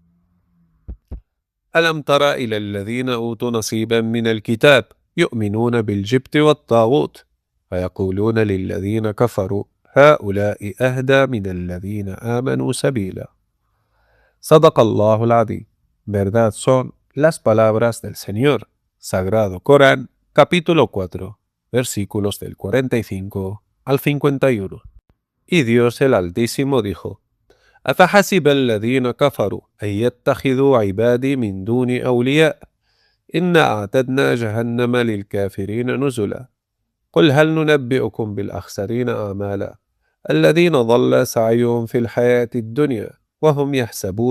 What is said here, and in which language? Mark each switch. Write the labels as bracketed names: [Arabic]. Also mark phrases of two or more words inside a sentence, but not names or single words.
[Arabic] ألم تر إلى الذين أوتوا نصيبا من الكتاب يؤمنون بالجبت والطاغوت فيقولون للذين كفروا هؤلاء أهدى من الذين آمنوا سبيلا. صدق الله العظيم. [Spanish] Verdad son las palabras del Señor. Sagrado Corán, capítulo 4, versículos del 45 al 51. Y Dios el Altísimo dijo: [Arabic] أفحسب الذين كفروا أن يتخذوا عبادي من دون أولياء إنا أعتدنا جهنم للكافرين نزلا. قل هل ننبئكم بالأخسرين أعمالا الذين ضل سعيهم في الحياة الدنيا وهم يحسبون